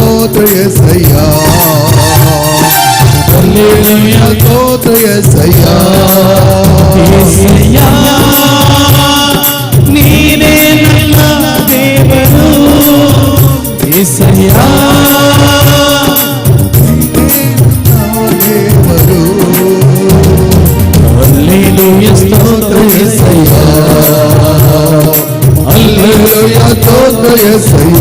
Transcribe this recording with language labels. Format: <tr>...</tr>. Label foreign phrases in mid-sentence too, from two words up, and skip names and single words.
<te>ಸ್ತೋತ್ರ యేసయ్య హల్లెలూయా స్తోత్ర యేసయ్య యేసయ్యా నీవే</te> <kn>ನನ್ನ ದೇವರು</kn> <te>యేసయ్యా ದೇವರು హల్లెలూయా స్తోత్ర యేసయ్యా హల్లెలూయా స్తోత్ర యేసయ్య</te>